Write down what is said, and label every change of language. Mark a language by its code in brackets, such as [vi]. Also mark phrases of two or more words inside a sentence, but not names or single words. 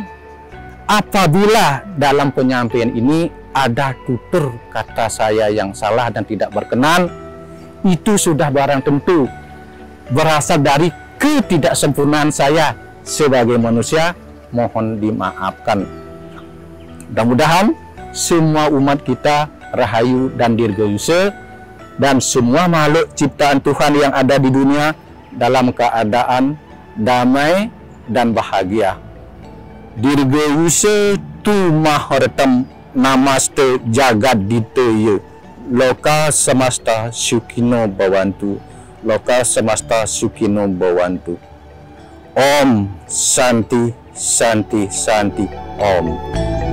[id] Apabila dalam penyampaian ini ada tutur kata saya yang salah dan tidak berkenan, itu sudah barang tentu berasal dari ketidaksempurnaan saya sebagai manusia. Mohon dimaafkan. Mudah-mudahan semua umat kita rahayu dan dirgayusa, dan semua makhluk ciptaan Tuhan yang ada di dunia dalam keadaan damai dan bahagia. [sa] दीर्घायुष्य तु महर्तम् नमस्ते जगद्धिताय लोकाः समस्ताः सुखिनो भवन्तु. लोकाः समस्ताः सुखिनो भवन्तु. ॐ शान्तिः शान्तिः शान्तिः ॐ.